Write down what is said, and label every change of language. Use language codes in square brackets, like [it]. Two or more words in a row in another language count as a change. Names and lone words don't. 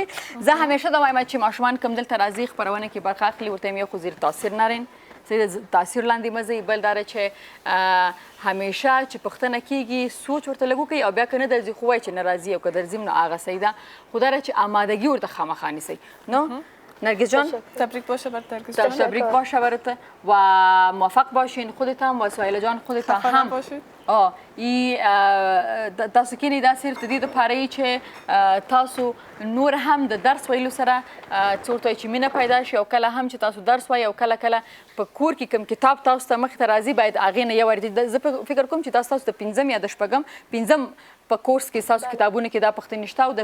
[ps] زه همیشه دا وایم چې ماشومان کوم دلته راځي خپرونه کې برخه اخلي ورته یې خو زیر تاثیر نرین تاثیر لاندې مه ځئ بل دا ده چې همیشه چې پوښتنه کېږي سوچ ورته لږ وکړئ او بیا که نه درځي خو وایي چې نه راځي او که درځي نو هغه صحیح ده خو دا ده چې آمادگی ورته خامخا نیسئ. نو نرگس جان [fa] تبریک باشه بر نرگس جان. تبریک باشه برات و موفق باشین خودت هم و سهیلا جان خودت هم باشید. [ps] تاسو کې دا صرف د دې دپاره چې تاسو نور هم د درس ویلو سره څه ورته چې مینه پیدا شي او کله هم چې تاسو درس وایي او کله په کور کې کوم کتاب تاسو ته مخې ته راځي باید هغې نه یو زه فکر کوم چې تاسو د 5م یا د 6م په کورس کې ستاسو کتابونو کې دا پوښتنې شته او د